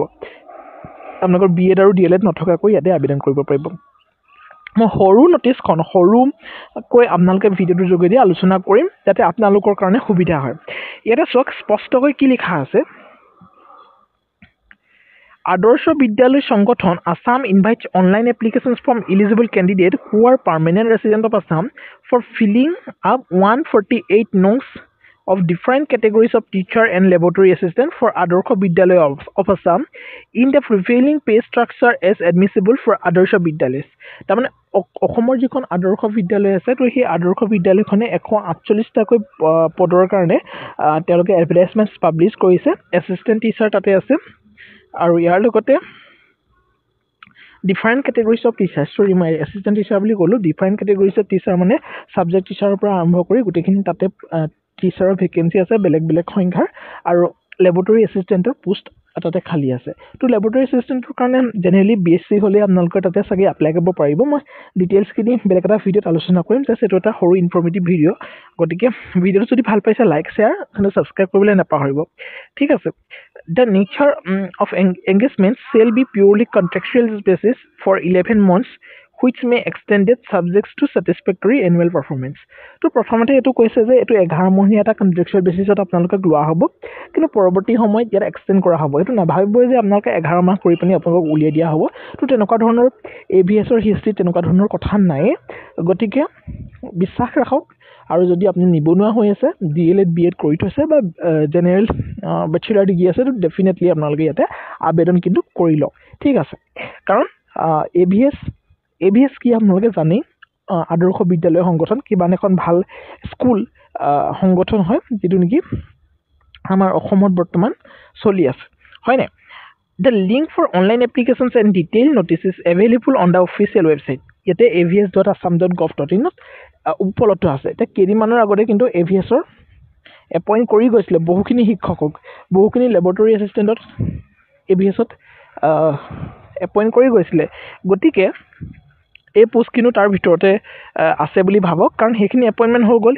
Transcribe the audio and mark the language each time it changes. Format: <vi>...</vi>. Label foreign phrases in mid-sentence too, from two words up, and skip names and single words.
<as>আপোনালোকৰ BEd আৰু DLEd নথকাকৈ ইয়াতে আবেদন কৰিব পাৰিব। মই সৰু নটিছখন সৰুকৈ আপোনালোকে ভিডিঅ'টোৰ যোগেদি আলোচনা কৰিম, যাতে আপোনালোকৰ কাৰণে সুবিধা হয়। ইয়াতে চাওক স্পষ্টকৈ কি লিখা আছে।</as> <en>আদৰ্শ বিদ্যালয় সংগঠন Assam invites online applications from eligible candidates who are permanent resident of Assam for filling up 148 notes of different categories of teacher and laboratory assistant for Adorsha Vidyalaya of Assam in the prevailing pay structure as admissible for Adorsha Vidyalayas.</en> <as>তাৰমানে অসমৰ যিখন আদৰ্শ বিদ্যালয় আছে, তো সেই আদৰ্শ বিদ্যালয়খনে 148টাকৈ পদৰ কাৰণে তেওঁলোকে এডভাৰটাইজমেণ্ট পাব্লিছ কৰিছে।</as> <en>assistant teacher</en> <as>তাতে আছে, আৰু ইয়াৰ লগতে</as> <en>different categories of teacher,</en> <as>চৰি মই</as> <en>assistant teacher</en> <as>বুলি ক'লোঁ,</as> <en>different categories of teacher</en> <as>মানে</as> <en>subject teacherৰ</en> <as>পৰা আৰম্ভ কৰি গোটেইখিনি তাতে টিচাৰৰ ভেকেঞ্চি আছে বেলেগ বেলেগ সংখ্যাৰ। আৰু</as> <en>laboratory assistantৰ</en> <as>পোষ্ট তাতে খালী আছে। তো</as> <en>laboratory assistantৰ</en> <as>কাৰণে জেনেৰেলি BSc হ'লে আপোনালোকে তাতে চাগে এপ্লাই কৰিব পাৰিব। মই ডিটেইলছখিনি বেলেগ এটা ভিডিঅ'ত আলোচনা কৰিম, জাষ্ট এইটো এটা সৰু</as> <en>informative video'.</en> <as>গতিকে ভিডিঅ'টো যদি ভাল পাইছে</as> <en>like share</en> <as>আৰু ছাবস্ক্ৰাইব কৰিবলৈ নাপাহৰিব, ঠিক আছে।</as> <en>The nature of engagement shall be purely contractual basis for 11 months, which may extended subjects to satisfactory annual performance.</en> <as>তো প্ৰথমতে এইটো কৈছে যে এইটো 11 মহীয়া এটা</as> <en>contractual basisত</en> <as>আপোনালোকক লোৱা হ'ব, কিন্তু পৰৱৰ্তী সময়ত ইয়াত এক্সটেণ্ড কৰা হ'ব। এইটো নাভাবিব যে আপোনালোকে 11 মাহ কৰি পিনি আপোনালোকক উলিয়াই দিয়া হ'ব। তো তেনেকুৱা ধৰণৰ AVSৰ হিষ্ট্ৰীত তেনেকুৱা ধৰণৰ কথা নাই। গতিকে বিশ্বাস ৰাখক। আৰু যদি আপুনি নিবনুৱা হৈ আছে, DLEd BEd কৰি থৈছে বা</as> <en>general bachelor degree</en> <as>আছে, তো ডেফিনেটলি আপোনালোকে ইয়াতে আবেদন কিন্তু কৰি লওক, ঠিক আছে। কাৰণ AVS কি আপোনালোকে জানেই, আদৰ্শ বিদ্যালয় সংগঠন কিমান এখন ভাল স্কুল সংগঠন হয়, যিটো নেকি আমাৰ অসমত বৰ্তমান চলি আছে, হয়নে?</as> <en>The link for online applications and detailed notice is available on the official website.</en> <as>ইয়াতে avs.assam.gov.in উপলব্ধ আছে। এতিয়া কেইদিনমানৰ আগতে কিন্তু AVSৰ এপইণ্ট কৰি গৈছিলে বহুখিনি শিক্ষকক, বহুখিনি</as> <en>laboratory assistantত</en> <as>AVSত এপইণ্ট কৰি গৈছিলে। গতিকে এই পোষ্ট কিন্তু তাৰ ভিতৰতে আছে বুলি ভাবক, কাৰণ সেইখিনি এপইণ্টমেণ্ট হৈ গ'ল।</as>